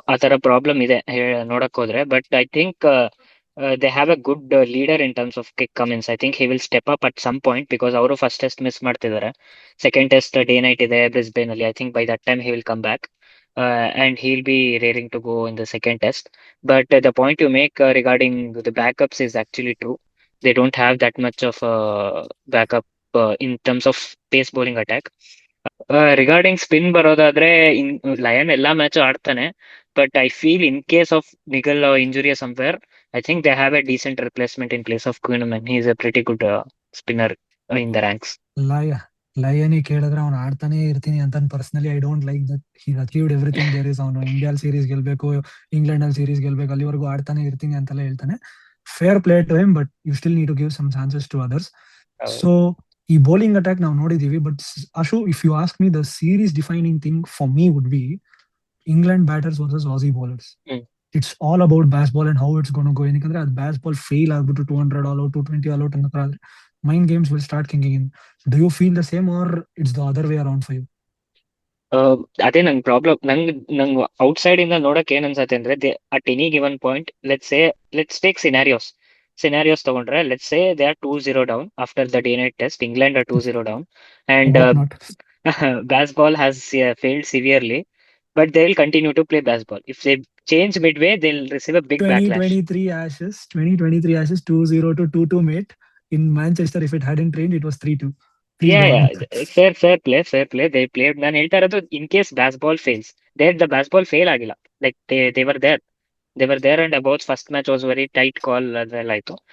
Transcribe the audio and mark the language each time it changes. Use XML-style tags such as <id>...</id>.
<kn>ಆ ತರ ಪ್ರಾಬ್ಲಮ್ ಇದೆ ನೋಡಕ್ ಹೋದ್ರೆ,</kn> <en>But I think they have a good leader in terms of kick Cummins. I think he will step up at some point, because</en> <kn>ಅವರು first test miss ಮಾಡ್ತಿದ್ದಾರೆ. Second test day night ಇದೆ Brisbane ಅಲ್ಲಿ.</kn> <en>I think by that time he will come back and he'll be raring to go in the second test. But the point you make regarding the backups is actually true. They don't have that much of backup in terms of pace bowling attack. Regarding spin</en> <kn>ಬರೋದಾದ್ರೆ, lion ಎಲ್ಲಾ match ಆಡ್ತಾನೆ,</kn> <en>But I feel in case of niggle injury somewhere, I think they have a decent replacement in place of Kuhnemann. He is a pretty good spinner in the ranks.</en> <kn>ಲಯನಿ ಕೇಳಿದ್ರೆ ಅವ್ನು ಆಡ್ತಾನೆ ಇರ್ತೀನಿ ಅಂತ.</kn> <en>Personally I don't like that he achieved everything there is.</en> <kn>ಅವನು India series ಗೆಲ್ಬೇಕು, England ಅಲ್ಲಿ series ಗೆಲ್ಬೇಕು, ಅಲ್ಲಿವರೆಗೂ ಆಡ್ತಾನೆ ಇರ್ತೀನಿ ಅಂತೆಲ್ಲ ಹೇಳ್ತಾನೆ.</kn> <en>Fair play to him, but you still need to give some chances to others. So</en> <kn>ಈ ಬೌಲಿಂಗ್ ಅಟ್ಯಾಕ್ ನಾವು ನೋಡಿದೀವಿ.</kn> <en>But Ashu, if you ask me, the series defining thing for me would be England batters versus Aussie bowlers. It's all about Bazball and how it's gonna go.</en> <kn>ಏನಕ್ಕೆ ಅದು ಬ್ಯಾಸ್ ball fail ಆಗ್ಬಿಟ್ಟು 200 all out, 220 all out ಅನ್ನೋ</kn> <en>mind games will start kicking in. Do you feel the same, or it's the other way around for you?</en> <kn>ಅದೇ ನಂಗೆ problem. ನಂಗೆ outside ಇಂದ ನೋಡಕ್ ಏನ್ ಅನ್ಸತ್ತೆ ಅಂದ್ರೆ,</kn> <en>At any given point, let's take scenarios ತಗೊಂಡ್ರೆ, let's say they are 2-0 down after the day night test. England are 2-0 down and baseball has failed severely, but they will continue to play baseball. If they change midway, they'll receive a big backlash. 2023 Ashes 2-0 to 2-2 mate in Manchester. If it hadn't rained, it was 3-2. Fair play. They played.</en> <kn>ನಾನು ಹೇಳ್ತಾ ಇರೋದು,</kn> <en>in case Bazball fails,</en> <kn>the ಬ್ಯಾಸ್ಬಾಲ್ fail ಆಗಿಲ್ಲ.</kn> <en>like they were there and about first match was very tight call</en> <kn>ಅದೆಲ್ಲ ಆಯ್ತು.</kn>